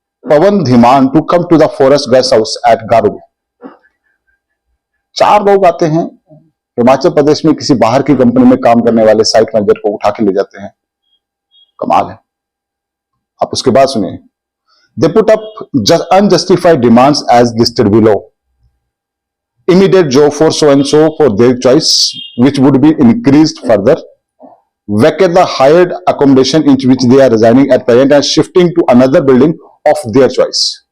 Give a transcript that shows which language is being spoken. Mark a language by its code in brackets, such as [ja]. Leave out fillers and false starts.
[en] Pavan Dhiman to come to the forest guest house at Garu। [hi] 4 लोग आते हैं हिमाचल प्रदेश में, किसी बाहर की कंपनी में काम करने वाले साइट मैनेजर को उठा के ले जाते हैं। कमाल है। आप उसके बाद सुनिए, [en] they put up unjustified demands as listed below, immediate job for so and so for their choice, which would be increased further, vacate the hired accommodation in which they are residing at present and shifting to another building of their choice.